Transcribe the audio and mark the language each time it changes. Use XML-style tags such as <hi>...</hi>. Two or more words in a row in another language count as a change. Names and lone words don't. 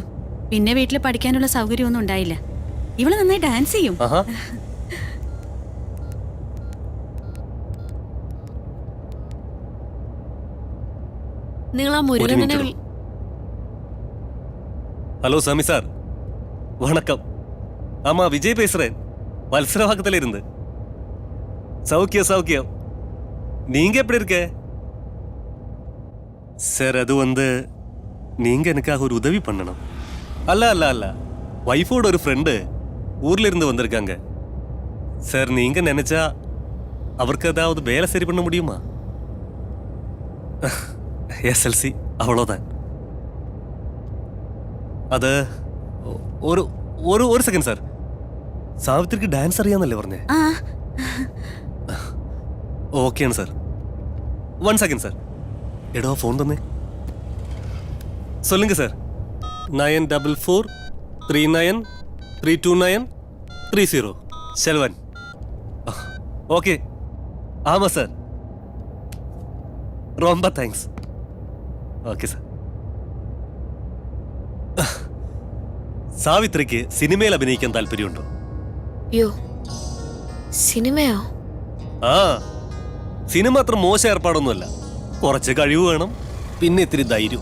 <ml>പിന്നെ വീട്ടിൽ പഠിക്കാനുള്ള സൗകര്യമൊന്നും ഉണ്ടായില്ല. ഇവള് നന്നായി ഡാൻസ് ചെയ്യും. നിങ്ങൾ ആ മുരുകനെ</ml> <ta>ஹலோ சாமி சார், வணக்கம். ஆமா, விஜய் பேசுறேன். வல்சரவாக்கத்துல இருந்து. சௌக்கியம் சௌக்கியம். நீங்க எப்படி இருக்க சார்? அது நீங்க எனக்காக ஒரு உதவி பண்ணணும். அல்ல அல்ல அல்ல, வைஃபோட ஒரு ஃப்ரெண்டு ஊர்ல இருந்து வந்திருக்காங்க சார். நீங்க நினைச்சா அவருக்கு ஏதாவது வேலை சரி பண்ண முடியுமா? SLC அவ்வளோதான். அது ஒரு ஒரு ஒரு</ta> <en>second sir.</en> <ml>സാവിത്രിക്ക് ഡാൻസ് അറിയാന്നല്ലേ പറഞ്ഞേ? ഓക്കെയാണ് സാർ. 1</ml> <en>second sir.</en> <ml>എടോ ഫോൺ തന്നെ.</ml> <ta>சொல்லுங்க சார். 9443932930 செல்வன். ஓகே. ஆமாம் சார். ரொம்ப தேங்க்ஸ்.</ta> <ml>ഓക്കെ സാർ. സാവിത്രിക്ക് സിനിമയിൽ അഭിനയിക്കാൻ താല്പര്യമുണ്ടോ? അയ്യോ, സിനിമയോ? ആ, സിനിമ അത്ര മോശം ഏർപ്പാടൊന്നുമല്ല. കുറച്ച് കഴിവ് വേണം, പിന്നെ ഇത്തിരി ധൈര്യം.</ml>